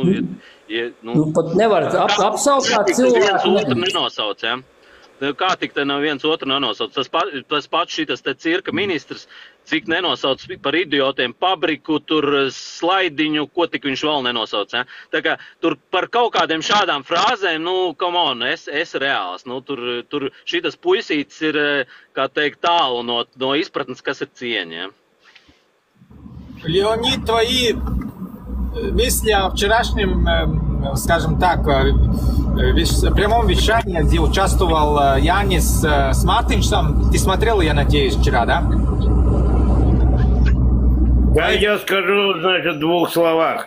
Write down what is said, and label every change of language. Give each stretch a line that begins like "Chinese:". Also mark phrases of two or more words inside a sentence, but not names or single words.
Latvian: pat nevar apsaukt cilvēku. Viens otru nenosauc, ja? Kā tik te nav viens otru nenosauc? Tas pats šitas te cirka ministrs, cik nenosauc par idiotiem Pabriku, tur Slaidiņu, ko tik viņš vēl nenosauc. Ja? Tā kā tur par kaut kādiem šādām frāzēm,
English: come on,
Latvian: es reāls. Tur šitas puisītis ir, kā teikt, tālu no izpratnes, kas ir cieņa. Ja?
Russian: Леонид, твои мысли о вчерашнем, скажем так, прямом вещании, где участвовал Янис с Мартиншем. Ты смотрел, я надеюсь, вчера, да? Да, я скажу, в 2 словах.